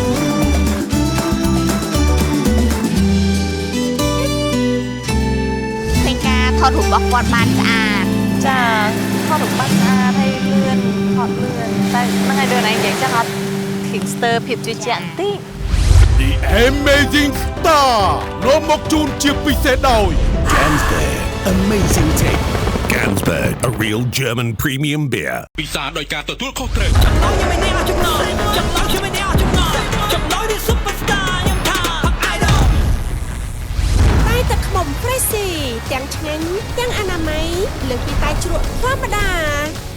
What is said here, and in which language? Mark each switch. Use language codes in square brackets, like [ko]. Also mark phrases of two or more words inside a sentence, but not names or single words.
[km] ថតរូបរបស់គាត់បានស្អាត ចាថតរូបបានស្អាតហើយលឿនថតលឿនតែហ្នឹងហើយដូចឯងនិយាយចឹងអត់ឃើញស្ទើរភាពជឿជាក់បន្តិច The Amazing Star នាំមកជូនជាពិសេសដោយ [en] Gansberg Amazing Take Gansberg a real German premium beer [km] ពិសាដោយការទទួលខុសត្រូវ ចំណងខ្ញុំនេះអស់ចំណងចំណងខ្ញុំនេះអស់ចំណងចំណងនេះ superstar ខ្ញុំថា idol តែទឹកខ្មុំ Freshy ទាំងឆ្ងាញ់ទាំងអនាម័យលើសពីតែជ្រក់ធម្មតា